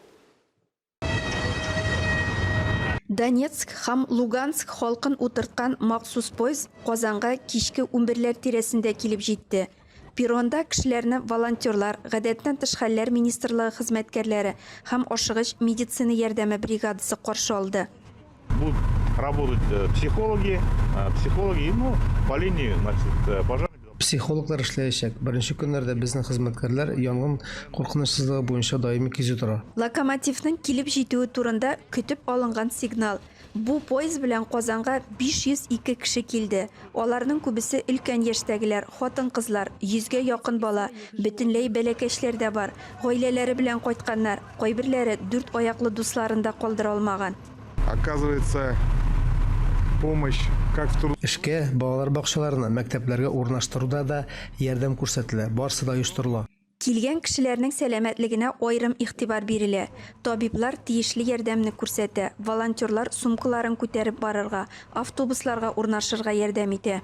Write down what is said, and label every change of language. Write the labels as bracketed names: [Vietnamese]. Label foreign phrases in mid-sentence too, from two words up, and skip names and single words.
[Tatar] Донецк һәм Луганск халкын утырткан махсус поезд Казанга кичке 11ләр тирәсендә килеп җитте. Перронда кешеләрне волонтерлар, гадәттән тыш хәлләр министрлыгы хезмәткәрләре һәм ашыгыч медицина ярдәме бригадасы каршы алды. [Russian] Будут работать психологи, по линии, пожарных. [Tatar] Психологлар эшләячәк. Беренче көннәрдә безнең хезмәткәрләр янгын куркынычсызлыгы буенча даими кизү тора. Локомотивның килеп җитүе турында көтеп алынган сигнал. Бу поезд белән Казанга 502 кеше килде. Аларның күбесе өлкән яшьтәгеләр, хатын-кызлар, 100гә якын бала, бөтенләй бәләкәчләр дә бар. Гаиләләре белән кайтканнар, кайберләре 4 аяклы дусларын да калдыра алмаган. [Russian] Оказывается, помощь как в Турции. [Tatar] Эшкә балалар бакчаларына, мәктәпләргә урнаштыруда да ярдәм күрсәтелә. Барысы да оештырыла. Килгән кешеләрнең сәламәтлегенә аерым игътибар бирелә. Табиблар тиешле ярдәмне күрсәтә, волонтерлар сумкаларын күтәреп барырга, автобусларга урнашырга ярдәм итә.